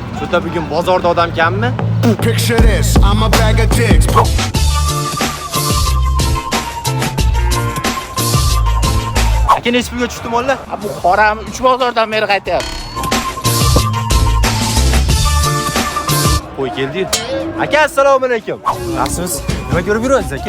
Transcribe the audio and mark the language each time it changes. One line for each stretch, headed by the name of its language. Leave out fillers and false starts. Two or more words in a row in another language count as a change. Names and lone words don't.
Uzbek: O'zida bugun bozorda odam kammi?
English: Picture this, I'm a bag of dicks.
Uzbek: Aka nechi pulga tushdi mollar? Bu qoram 3 bozordan beri qaytyapti. Qo'y keldi. Aka assalomu alaykum. Yaxshimisiz? Nima ko'rib yurasiz aka?